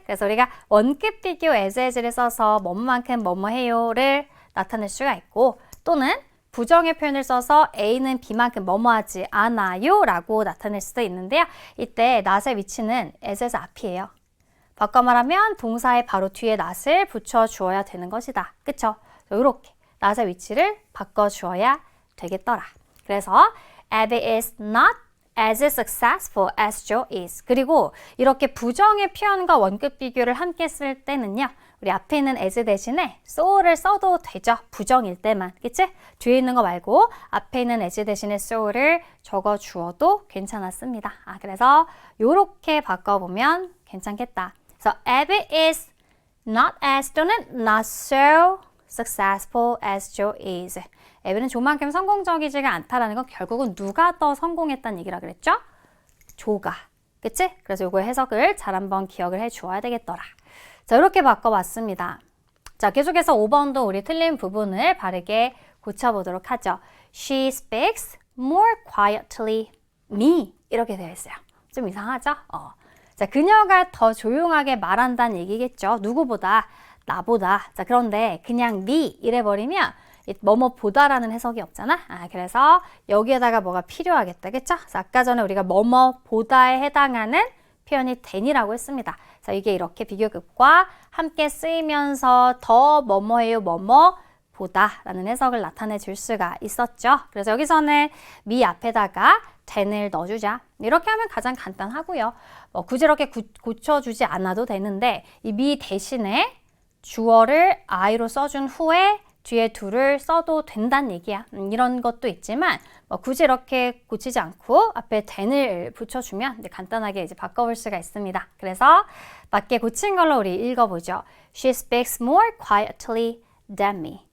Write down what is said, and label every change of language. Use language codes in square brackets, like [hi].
[ko] 그래서 우리가 원급 비교 as를 써서 뭐뭐만큼 뭐뭐해요를 나타낼 수가 있고 또는 부정의 표현을 써서 A는 B만큼 뭐뭐하지 않아요 라고 나타낼 수도 있는데요. 이때 not의 위치는 as에서 앞이에요. 바꿔 말하면 동사의 바로 뒤에 not을 붙여주어야 되는 것이다. 그쵸? 이렇게 not의 위치를 바꿔주어야 되겠더라. 그래서 [en] Abby is not as successful as Joe is. [ko] 그리고 이렇게 부정의 표현과 원급 비교를 함께 쓸 때는요. 우리 앞에 있는 as 대신에 so를 써도 되죠. 부정일 때만. 그치? 뒤에 있는 거 말고 앞에 있는 as 대신에 so를 적어주어도 괜찮았습니다. 그래서 이렇게 바꿔보면 괜찮겠다. 그래서 [en] Abby is not as [ko] 또는 [en] not so successful as Joe is. [ko] 에비는 조만큼 성공적이지가 않다라는 건 결국은 누가 더 성공했다는 얘기라 그랬죠? 조가. 그치? 그래서 이거 해석을 잘 한번 기억을 해 주어야 되겠더라. 자, 이렇게 바꿔봤습니다. 자, 계속해서 5번도 우리 틀린 부분을 바르게 고쳐보도록 하죠. [en] She speaks more quietly me. [ko] 이렇게 되어 있어요. 좀 이상하죠? 자, 그녀가 더 조용하게 말한다는 얘기겠죠. 누구보다, 나보다. 자, 그런데 그냥 me 이래버리면 뭐뭐보다라는 해석이 없잖아. 그래서 여기에다가 뭐가 필요하겠다. 그쵸? 아까 전에 우리가 뭐뭐보다에 해당하는 표현이 than이라고 했습니다. 그래서 이게 이렇게 비교급과 함께 쓰이면서 더 뭐뭐해요, 뭐뭐보다라는 해석을 나타내 줄 수가 있었죠. 그래서 여기서는 me 앞에다가 than을 넣어주자. 이렇게 하면 가장 간단하고요. 굳이 이렇게 고쳐주지 않아도 되는데 이 me 대신에 주어를 I로 써준 후에 뒤에 do를 써도 된다는 얘기야. 이런 것도 있지만 굳이 이렇게 고치지 않고 앞에 than을 붙여주면 간단하게 이제 바꿔볼 수가 있습니다. 그래서 맞게 고친 걸로 우리 읽어보죠. [en] She speaks more quietly than me.